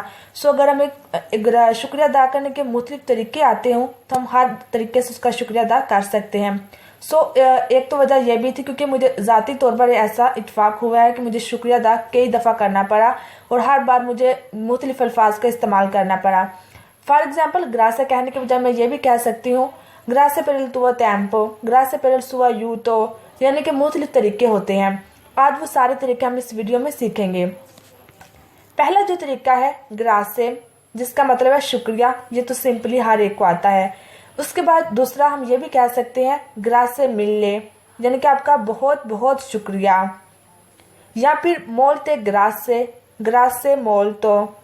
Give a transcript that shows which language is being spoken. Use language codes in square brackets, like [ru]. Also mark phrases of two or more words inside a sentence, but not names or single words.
[hi] सो अगर हमें शुक्रिया अदा करने के मुख्तलिफ तरीके आते हों तो हम हर तरीके से उसका शुक्रिया अदा कर सकते हैं। एक तो वजह यह भी थी क्योंकि मुझे ज़ाती तौर पर ऐसा इत्फाक हुआ है कि मुझे शुक्रिया अदा कई दफ़ा करना पड़ा और हर बार मुझे मुख्तलिफ अल्फाज का इस्तेमाल करना पड़ा। [en] for example, [hi] ग्रासे कहने के बजाय मैं ये भी कह सकती हूँ [it] grazie per il tuo tempo, grazie per il suo aiuto, [hi] यानी कि मुख्तलिफ तरीके होते हैं। आज वो सारे तरीके हम इस वीडियो में सीखेंगे। पहला जो तरीका है ग्रासे, जिसका मतलब है शुक्रिया, ये तो सिंपली हर एक को आता है। उसके बाद दूसरा हम ये भी कह सकते हैं [it] grazie mille, [hi] यानी कि आपका बहुत बहुत शुक्रिया, या फिर [it] molte grazie, grazie molto.